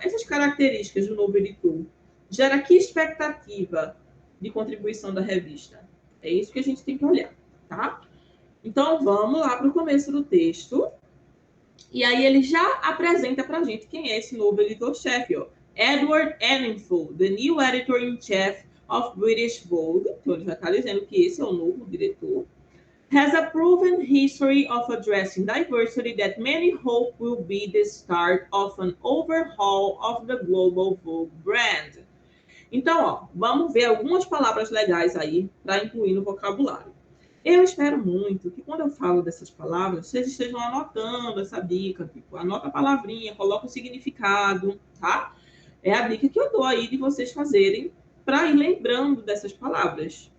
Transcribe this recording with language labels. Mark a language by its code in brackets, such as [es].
[pt] Essas características do novo editor gera que expectativa de contribuição da revista? É isso que a gente tem que olhar, tá? Então, vamos lá para o começo do texto. E aí ele já apresenta para a gente quem é esse novo editor-chefe, ó. [en] Edward Enninful, the new editor-in-chief of British Vogue. [pt] Então ele já está dizendo que esse é o novo diretor. [en] Has a proven history of addressing diversity that many hope will be the start of an overhaul of the global Vogue brand. [pt] Então, ó, vamos ver algumas palavras legais aí para incluir no vocabulário. Eu espero muito que quando eu falo dessas palavras, vocês estejam anotando essa dica, tipo, anota a palavrinha, coloca o significado, tá? É a dica que eu dou aí de vocês fazerem para ir lembrando dessas palavras.